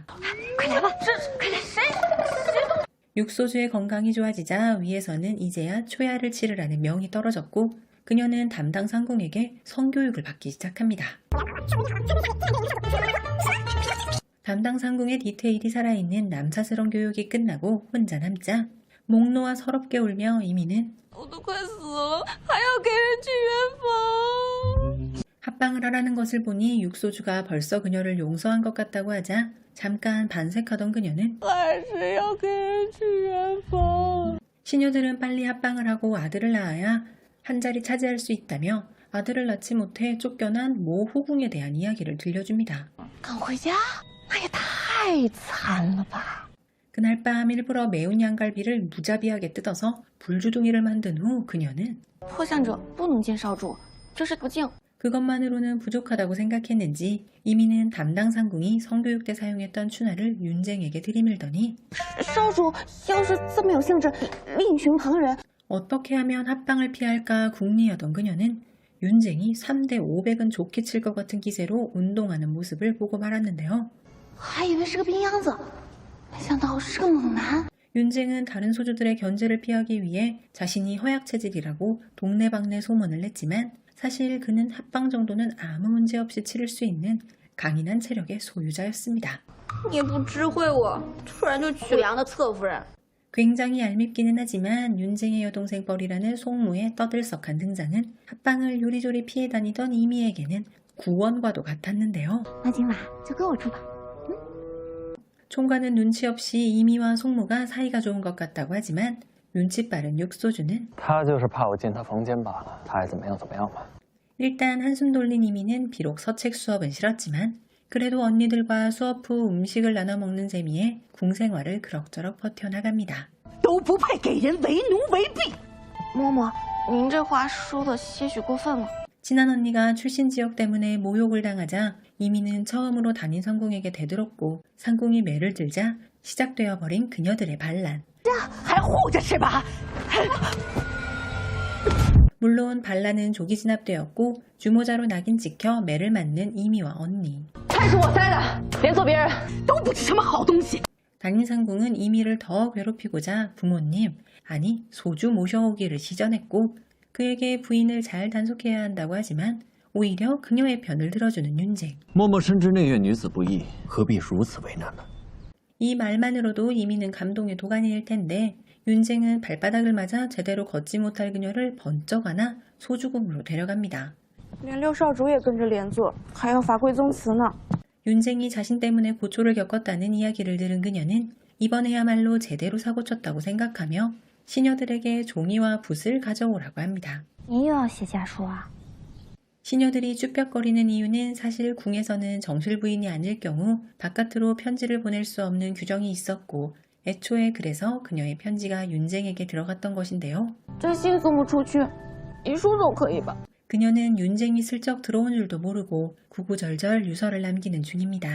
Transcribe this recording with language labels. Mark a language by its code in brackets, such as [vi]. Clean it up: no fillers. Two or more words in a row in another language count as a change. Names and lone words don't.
[zh] 快来吧，快来，谁？ [ko] 육소주의 건강이 좋아지자 위에서는 이제야 초야를 치르라는 명이 떨어졌고 그녀는 담당 상궁에게 성교육을 받기 시작합니다. 담당 상궁의 디테일이 살아있는 남사스러운 교육이 끝나고 혼자 남자 목 놓아 서럽게 울며 이미는 [zh] 我都快死了，还要给人去圆房。 [ko] 합방을 하라는 것을 보니 육소주가 벌써 그녀를 용서한 것 같다고 하자 잠깐 반색하던 그녀는 [zh] 还是要给人去圆房。 [ko] 시녀들은 빨리 합방을 하고 아들을 낳아야 한 자리 차지할 수 있다며 아들을 낳지 못해 쫓겨난 모 후궁에 대한 이야기를 들려줍니다. [zh] 赶回家，那也太惨了吧！ [ko] 그날 밤 일부러 매운 양갈비를 무자비하게 뜯어서 불주둥이를 만든 후 그녀는 [zh] 破相者不能见少主，这是不敬。 [ko] 그것만으로는 부족하다고 생각했는지 이미는 담당 상궁이 성교육 때 사용했던 추나를 윤쟁에게 들이밀더니 [zh] 少主要是这么有兴致，另寻旁人。 [ko] 어떻게 하면 합방을 피할까 궁리하던 그녀는 윤쟁이 3대 500은 좋게 칠 것 같은 기세로 운동하는 모습을 보고 말았는데요. [zh] 还以为是个冰样子，没想到是个猛男。 [ko] 윤쟁은 다른 소주들의 견제를 피하기 위해 자신이 허약 체질이라고 동네방네 소문을 냈지만 사실 그는 합방 정도는 아무 문제 없이 치를 수 있는 강인한 체력의 소유자였습니다. [zh] 也不知会我，突然就娶良的侧夫人。 [ko] 굉장히 얄밉기는 하지만 윤쟁의 여동생 뻘이라는 송무의 떠들썩한 등장은 합방을 요리조리 피해 다니던 이미에게는 구원과도 같았는데요. [zh] 那今晚就跟我住吧。 [ko] 총괄은 눈치 없이 이미와 송무가 사이가 좋은 것 같다고 하지만 눈치 빠른 육소주는 [zh] 他就是怕我进他房间罢了，他爱怎么样怎么样吧。 [ko] 일단 한숨 돌린 이미는 비록 서책 수업은 싫었지만 그래도 언니들과 수업 후 음식을 나눠 먹는 재미에 궁생활을 그럭저럭 버텨나갑니다. [zh] 都不配给人为奴为婢。嬷嬷，您这话说的些许过分了。 [ko] 친한 언니가 출신 지역 때문에 모욕을 당하자 이미는 처음으로 담임 상궁에게 대들었고 상궁이 매를 들자 시작되어 버린 그녀들의 반란. [zh] 还护着是吧？ [ko] 물론 반란은 조기 진압되었고 주모자로 낙인 찍혀 매를 맞는 이미와 언니. [zh] 菜是我塞的，连坐别人都不是什么好东西。 [ko] 담임 상궁은 이미를 더 괴롭히고자 부모님, 아니 소주 모셔오기를 시전했고 그에게 부인을 잘 단속해야 한다고 하지만 오히려 그녀의 편을 들어주는 윤쟁. [zh] 嬷嬷深知内院女子不易，何必如此为难呢？ [ko] 이 말만으로도 이미는 감동의 도가니일 텐데 윤쟁은 발바닥을 맞아 제대로 걷지 못할 그녀를 번쩍 안아 소주궁으로 데려갑니다. [zh] 连六少主也跟着连坐，还要罚跪宗祠呢。 [ko] 윤쟁이 자신 때문에 고초를 겪었다는 이야기를 들은 그녀는 이번에야말로 제대로 사고쳤다고 생각하며 시녀들에게 종이와 붓을 가져오라고 합니다. [zh] 您又要写家书啊？ [ko] 시녀들이 쭈뼛거리는 이유는 사실 궁에서는 정실 부인이 아닐 경우 바깥으로 편지를 보낼 수 없는 규정이 있었고 애초에 그래서 그녀의 편지가 윤쟁에게 들어갔던 것인데요. [zh] 真心送不出去，遗书总可以吧？ [ko] 그녀는 윤쟁이 슬쩍 들어온 줄도 모르고 구구절절 유서를 남기는 중입니다.